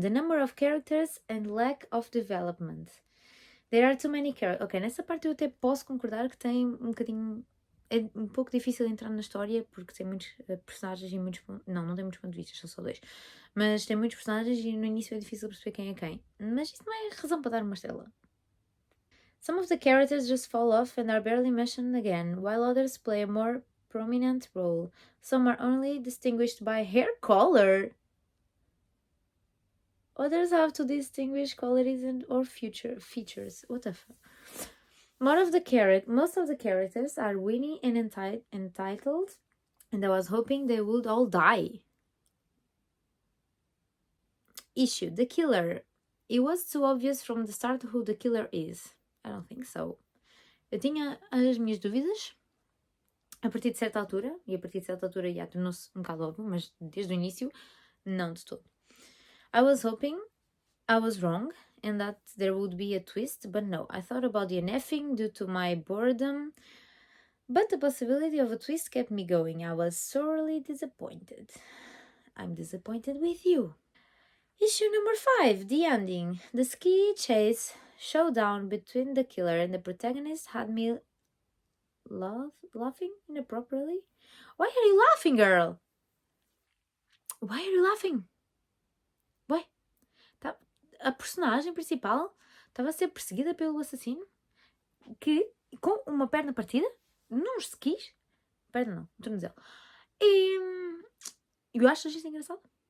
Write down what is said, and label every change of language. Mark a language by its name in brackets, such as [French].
[English] The number of characters and lack of development. There are too many characters. [Portuguese] Ok, nessa parte eu até posso concordar que tem um bocadinho... É um pouco difícil entrar na história porque tem muitos personagens e muitos... Não tem muitos pontos de vista, são só 2. Mas tem muitos personagens e no início é difícil perceber quem é quem. Mas isso não é razão para dar uma estrela. [English] Some of the characters just fall off and are barely mentioned again, while others play a more prominent role. Some are only distinguished by hair color. Others have to distinguish qualities or features. What the fuck? Most of the characters are winning and entitled, and I was hoping they would all die. Issue. The killer. It was too obvious from the start who the killer is. I don't think so. [Portuguese] Eu tinha as minhas dúvidas a partir de certa altura, e a partir de certa altura já tornou-se um bocado óbvio, mas desde o início, não de todo. [English] I was hoping I was wrong and that there would be a twist, but no. I thought about DNFing due to my boredom, but the possibility of a twist kept me going. I was sorely disappointed. I'm disappointed with you. Issue number 5, the ending. The ski chase showdown between the killer and the protagonist had me laughing inappropriately. Why are you laughing, girl? Why are you laughing? Why? [Portuguese] A personagem principal estava a ser perseguida pelo assassino que, com uma perna partida, nos skis, perna não, um tornozelo. E eu acho isto engraçado.